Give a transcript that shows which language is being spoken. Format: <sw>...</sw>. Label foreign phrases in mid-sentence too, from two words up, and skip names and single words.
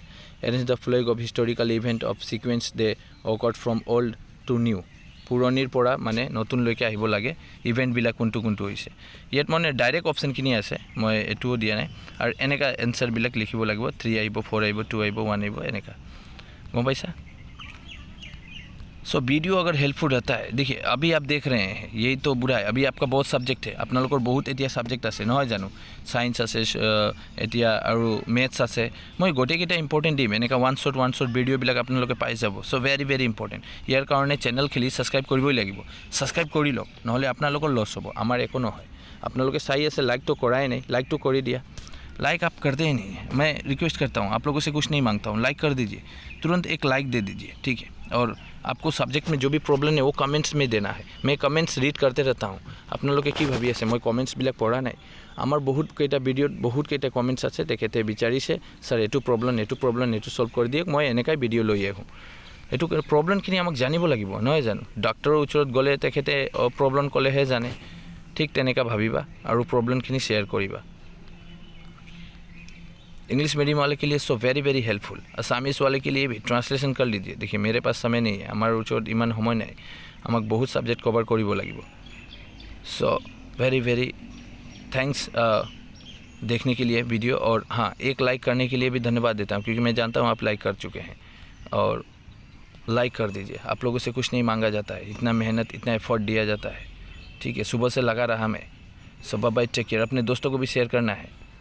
<en>arrange the flog of historical event of sequence they occurred from old to new.</en> <as>পুৰণিৰ পৰা মানে নতুনলৈকে আহিব লাগে ইভেণ্টবিলাক কোনটো হৈছে। ইয়াত মানে ডাইৰেক্ট অপশ্যনখিনি আছে, মই এইটোও দিয়া নাই। আৰু এনেকুৱা এনচাৰবিলাক লিখিব লাগিব, 3 আহিব, 4 আহিব, 2 আহিব, 1 আহিব, এনেকুৱা, গম পাইছা।</as> <hi>सो वीडियो अगर हेल्पफुल रहता है, देखिए अभी आप देख रहे हैं यही तो बुरा है, अभी आपका बहुत सब्जेक्ट है,</hi> <as>আপোনালোকৰ বহুত এতিয়া সাবজেক্ট আছে নহয় জানো, সায়েন্স আছে এতিয়া আৰু মেথছ আছে। মই গোটেইকেইটা ইম্পৰ্টেণ্ট দিম, এনেকুৱা</as> <en>one short</en> <as>ভিডিঅ'বিলাক আপোনালোকে পাই যাব।</as> <en>so very very important.</en> <as>ইয়াৰ কাৰণে চেনেল খেলি ছাবস্ক্ৰাইব কৰিবই লাগিব, ছাবস্ক্ৰাইব কৰি লওক, নহ'লে আপোনালোকৰ লছ হ'ব, আমাৰ একো নহয়। আপোনালোকে চাই আছে, লাইকটো কৰাই নাই, লাইকটো কৰি দিয়া।</as> <hi>लाइक आप करते ही नहीं है, मैं रिक्वेस्ट करता हूँ, आप लोगों से कुछ नहीं मांगता हूँ, लाइक कर दीजिए, तुरंत एक लाइक दे दीजिए, ठीक है। और आपको सब्जेक्ट में जो भी प्रॉब्लम है वो कमेंट्स में देना है, मैं कमेंट्स रीड करते रहता हूँ।</hi> <as>আপোনালোকে কি ভাবি আছে মই কমেণ্টছবিলাক পঢ়া নাই? আমাৰ বহুতকেইটা ভিডিঅ'ত বহুতকেইটা কমেণ্টছ আছে, তেখেতে বিচাৰিছে ছাৰ এইটো প্ৰব্লেম এইটো ছল্ভ কৰি দিয়ক, মই এনেকৈ ভিডিঅ' লৈ আহোঁ। এইটো প্ৰব্লেমখিনি আমাক জানিব লাগিব নহয় জানো। ডক্টৰৰ ওচৰত গ'লে তেখেতে প্ৰব্লেম ক'লেহে জানে, ঠিক তেনেকৈ ভাবিবা আৰু প্ৰব্লেমখিনি শ্বেয়াৰ কৰিবা।</as> <hi>इंग्लिश मीडियम वाले के लिए</hi> <en>so very very helpful.</en> <hi>असामीज वाले के लिए भी ट्रांसलेशन कर लीजिए। देखिए मेरे पास समय नहीं है, हमारे</hi> <as>ওচৰত ইমান সময় নাই, আমাক বহুত সাবজেক্ট কভার কৰিব লাগিব।</as> <en>so very very thanks</en> <hi>देखने के लिए वीडियो। और हाँ, एक लाइक करने के लिए भी धन्यवाद देता हूँ, क्योंकि मैं जानता हूँ आप लाइक कर चुके हैं। और लाइक कर दीजिए, आप लोगों से कुछ नहीं मांगा जाता है, इतना मेहनत इतना एफर्ट दिया जाता है, ठीक है। सुबह से लगा रहा मैं।</hi> <en>so bye bye, take care.</en> <hi>अपने दोस्तों को भी शेयर करना है।</hi>